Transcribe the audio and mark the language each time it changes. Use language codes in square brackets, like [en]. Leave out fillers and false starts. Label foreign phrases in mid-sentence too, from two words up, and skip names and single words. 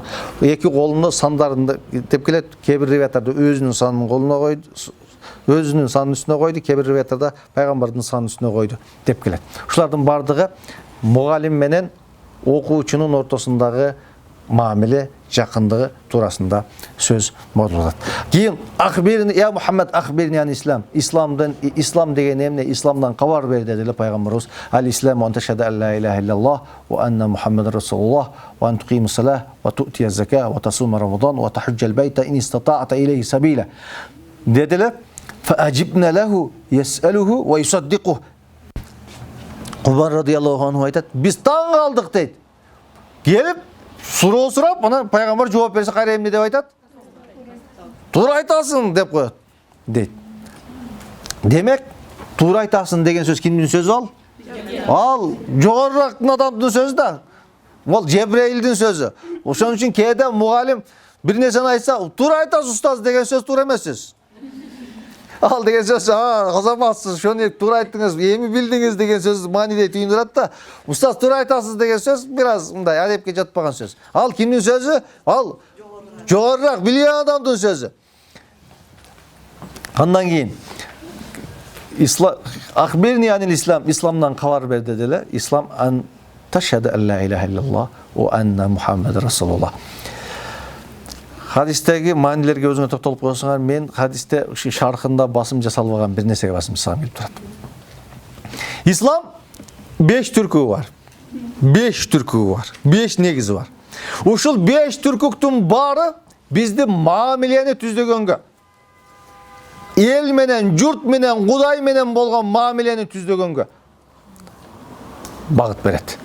[ky] Эки колуну сандарында деп келет. Кээ бир риваяттарда өзүнүн санын колуна койду, өзүнүн санын үстүнө койду, кээ бир риваяттарда пайгамбардын санын үстүнө койду деп келет. Ушулардын бардыгы мугалим менен окуучунун ортосундагы мамиле, жакындыгы туурасында сөз болот. [ar] Кийин أخبرني يا محمد أخبرني عن الإسلام. [ky] Ислам деген эмне? Исламдан кабар бер деди пайгамбарыбыз. [ar] الإسلام أن تشهد أن لا إله إلا الله وأن محمدا رسول الله وأن تقيم الصلاة وتؤتي الزكاة وتصوم رمضان وتحج البيت إن استطعت إليه سبيلا. [ky] Дедилер. [ar] فعجبنا له يسأله ويصدقه. [ky] Умар [ar] رضي الله عنه [ky] айтат, биз таң калдык дейт. Келип суроо сурап, анан пайгамбар жооп берсе кайра эмне деп айтат? Туура айтасың деп коет дейт. Демек, туура айтасың деген сөз кимдин сөзү ал? Ал жогорурак адамдын сөзү да. Ол Жебрейилдин сөзү. Ошон үчүн кээде мугалим бир нерсени айтса, туура айтасыз устаз деген сөз туура эмес сөз. Ал деген сөз, казаматсыз, шону туура айттыңыз, эми билдиңиз деген сөз мааниде түйүндүрөт да. Устаз туура айтасыз деген сөз бир аз мындай адепке жатпаган сөз. Ал кимдин сөзү? Ал жогорурак билген адамдын сөзү. Андан кийин [ar] أخبرني عن الإسلام, [ky] исламдан кабар бер дедиле. [ar] الإسلام أن تشهد أن لا إله إلا الله وأن محمدا رسول الله. [ky] Хадистеги маанилерге өзүңө токтолуп койсоңар, мен хадисте шархында басым жасалбаган бир нерсеге басым жасагым келип турат. Ислам 5 түркү бар. 5 түркү бар. 5 негизи бар. Ушул 5 түркүктүн баары бизди мамилени түздөгөнгө, эл менен, журт менен, Кудай менен болгон мамилени түздөгөнгө багыт берет.